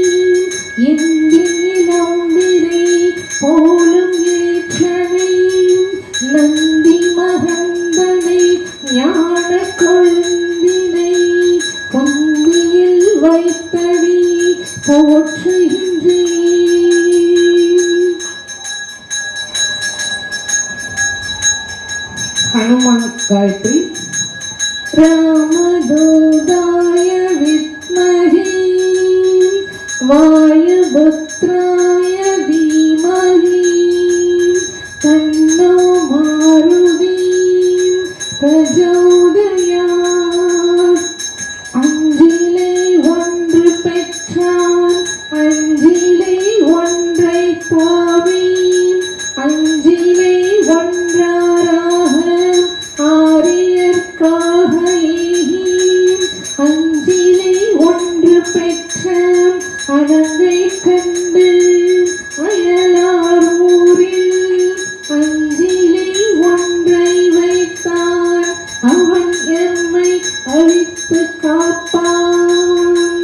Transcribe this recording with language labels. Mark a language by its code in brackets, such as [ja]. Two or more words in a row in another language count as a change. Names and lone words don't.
[ta] இந்தியிலம்பிரை போலும் ஏற்றனை நந்தி மகந்தனை ஞான கொழுந்தினை பொந்தியில் வைத்தடி போற்றுகின்றேன். [sa] गायत्री रामदूताय विद्महे वायुपुत्राय धीमहि तन्नो मारुति [ta] प्रचोदयात् அஞ்சிலே ஒன்று பெற்றான் அஞ்சிலே ஒன்றை பாவி அஞ்சிலே ஒன்றாராக ஆரியர்க்காக அஞ்சிலே ஒன்று பெற்ற அழகை கண்டு அயலார் ஊரில் அஞ்சிலே ஒன்றை வைத்தான் அவன் எம்மை அழித்து காப்பான்.